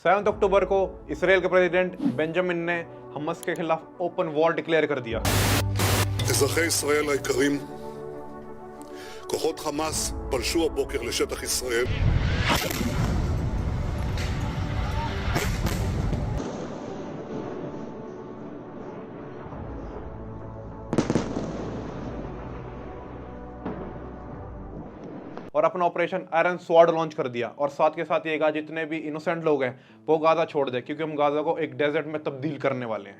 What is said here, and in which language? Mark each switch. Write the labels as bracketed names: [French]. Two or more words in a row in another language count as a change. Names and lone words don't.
[Hindi] 7 अक्टूबर को इसराइल के प्रेसिडेंट बेंजामिन ने हमास के खिलाफ [English] open war declare [Hindi] कर दिया। [Hebrew] אזרחי ישראל היקרים, כוחות חמאס פלשו הבוקר לשטח ישראל. [Hindi] और अपना ऑपरेशन आयरन स्वॉर्ड लॉन्च कर दिया और साथ के साथ ये कहा जितने भी इनोसेंट लोग हैं वो गाजा छोड़ दे, क्योंकि हम गाजा को एक डेजर्ट में तब्दील करने वाले हैं।